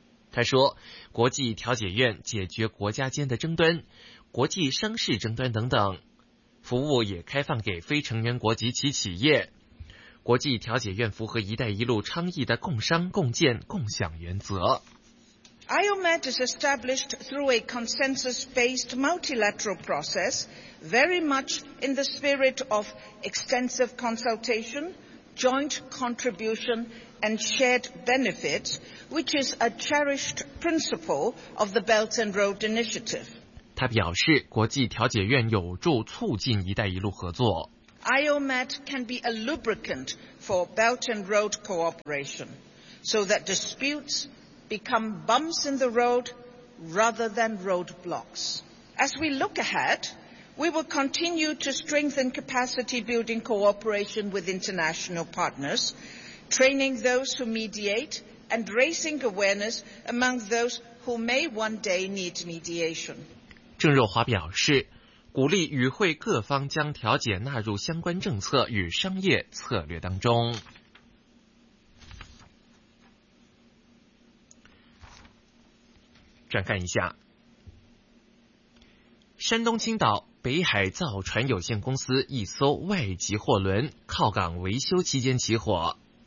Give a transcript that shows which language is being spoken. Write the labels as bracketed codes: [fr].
[zh] 他说，国际调解院解决国家间的争端、国际商事争端等等，服务也开放给非成员国及其企业。国际调解院符合一带一路倡议的共商共建共享原则。 [en] IOMET is established through a consensus-based multilateral process, very much in the spirit of extensive consultation, joint contribution, and shared benefit, which is a cherished principle of the Belt and Road Initiative. [zh] 他表示，国际调解院有助促进一带一路合作。 [en] IOMET can be a lubricant for Belt and Road cooperation, so that disputes become bumps in the road rather than roadblocks. As we look ahead, we will continue to strengthen capacity building cooperation with international partners, training those who mediate and raising awareness among those who may one day need mediation. [zh] 郑若骅表示，鼓励与会各方将调解纳入相关政策与商业策略当中。转看一下，山东青岛北海造船有限公司一艘外籍货轮靠港维修期间起火。